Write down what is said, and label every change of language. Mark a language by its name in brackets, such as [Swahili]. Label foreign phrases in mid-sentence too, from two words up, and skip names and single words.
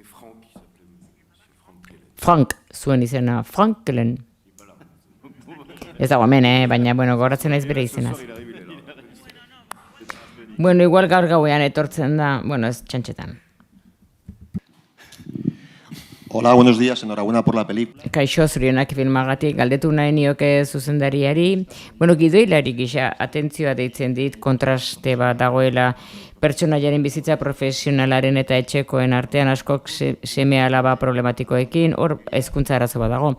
[Basque] Frank, zuen izena, Franklin. Ez dago hemen, baina, bueno, goratzen naiz bere izenaz. Bueno, igual gaur gauean etortzen da, bueno, ez txantxetan. [Spanish] Hola, buenos días, enhorabuena por la peli. [Basque] Kaixo, zorionak filmagatik galdetu nahi nioke zuzendariari. Bueno, gidoilari gisa atentzioa deitzen dit, kontraste bat dagoela pertsonaiaren bizitza profesionalaren eta etxekoen artean askok seme-alaba problematikoekin, hor hezkuntza arazo bat dago.